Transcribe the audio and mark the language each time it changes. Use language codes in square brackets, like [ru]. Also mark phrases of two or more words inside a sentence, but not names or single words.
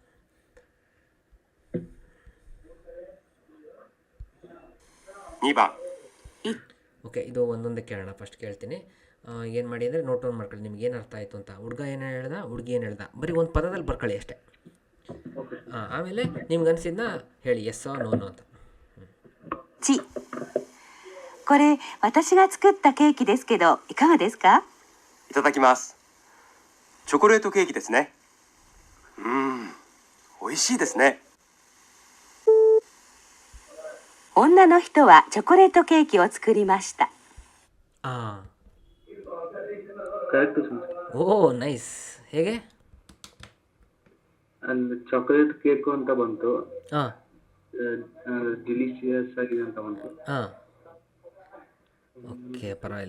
[ja] 2 番 [kn] ಓಕೆ, ಇದು ಒಂದೊಂದೇ ಕೇಳೋಣ. ಫಸ್ಟ್ ಕೇಳ್ತೀನಿ. ಏನು ಮಾಡಿ ಅಂದರೆ [en] note down [kn] ಮಾಡ್ಕೊಳ್ಳಿ, ನಿಮ್ಗೆ ಏನು ಅರ್ಥ ಆಯಿತು ಅಂತ. ಹುಡುಗ ಏನು ಹೇಳ್ದ, ಹುಡುಗಿ ಏನು ಹೇಳ್ದ, ಬರೀ ಒಂದು ಪದದಲ್ಲಿ ಬರ್ಕೊಳ್ಳಿ ಅಷ್ಟೇ. ಆಮೇಲೆ ನಿಮ್ಗೆ ಅನಿಸಿದ್ನ ಹೇಳಿ, ಎಸ್ಸೋ ನೋನೋ ಅಂತ. [ja] 1、これ私が作ったケーキですけどいかがですか？いただきます。チョコレートケーキですね。美味しいですね。女の人はチョコレートケーキを作りました。 [kn] ಕರೆಕ್ಟ್. [en] Oh nice. ಹೇಗೆ? [kn] ಅಂದ್ರೆ [en] chocolate cake [kn] ಅಂತ ಬಂತು, ಹಾಂ ಡಿಲಿಷಿಯಸ್ ಆಗಿದೆ ಅಂತ ಬಂತು. ಹಾಂ, ಓಕೆ, ಪರವಾಗಿಲ್ಲ.